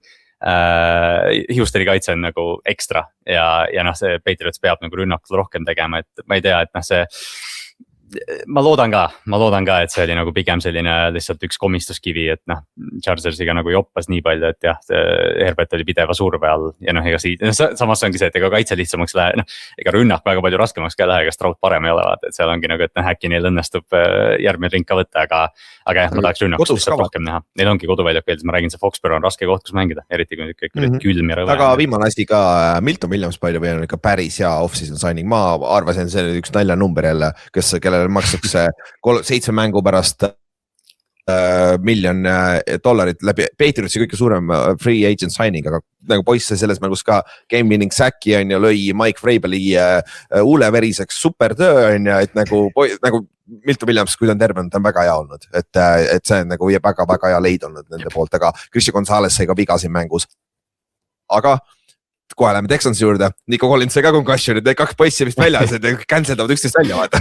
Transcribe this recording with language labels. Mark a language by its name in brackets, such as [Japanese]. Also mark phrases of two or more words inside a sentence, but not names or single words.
[Estonian] Houstoni kaitse on nagu ekstra ja see Patriots peab nagu rünnakul rohkem tegema, et ma ei tea, et see ma loodan ka, et see oli nagu pigem selline lihtsalt üks komistuskivi, et Chargersiga nagu joppas nii palju, et jah, Herbert oli pideva surve all ja ega samas ongi see, et ega kaitse lihtsamaks lähe, ega rünnak väga palju raskemaks ka ei lähe, ega Stroud parem ei ole, vaata, et seal ongi nagu, et äkki neil õnnestub järgmine ring ka võtta, aga jah, ma tahaks rünnakust lihtsalt rohkem näha. Neil ongi koduväljak veel, ma räägin, see Foxborough on raske koht, kus mängida, eriti kui kõik külm ja rõve. Aga viimane asi ka, Milton Williams palju või on ikka päris hea [English] off-season signing, [Estonian] ma arvasin, see oli üks naljanumber jälle, kellele makstakse 7 mängu pärast $1 miljon läbi Patriotsi kõige suurem [English] free agent signing, [Estonian] aga nagu poiss selles mängus ka [English] game winning sack'i [Estonian] on ja lõi Mike Vrabeli huuleveriseks super töö on ja, et nagu Milton Williams, kui ta on terve, ta on väga hea olnud, et see on nagu väga hea leid olnud nende poolt, aga Christian Gonzalez sai ka viga siin mängus, aga kohe läheme Texansi juurde, Nico Collins sai ka concussion'id, need 2 poissi vist väljas, et canceldavad üksteist välja, vaata.